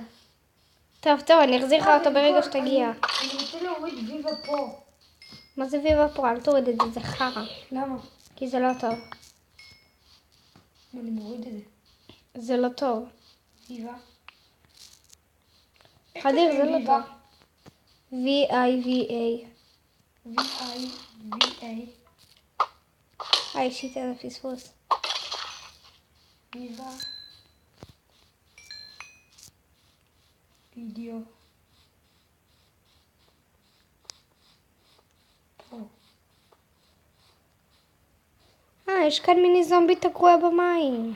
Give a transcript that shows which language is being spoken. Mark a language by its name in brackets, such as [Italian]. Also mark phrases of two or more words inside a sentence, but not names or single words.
[Hebrew] טוב, אני אחזיר לך אותו ברגע שתגיע. אני רוצה להוריד ויבה פה. מה זה ויבה פה? אל תוריד את זה, זה חרא. למה? כי זה לא טוב. אני מוריד את זה. זה לא טוב. ויבה. אדיר, זה לא טוב. V-I-V-A. V-I-V-A. אישית איזה פספוס. ויבה. וידאו. פה. יש כאן מיני זומבי תקוע במים.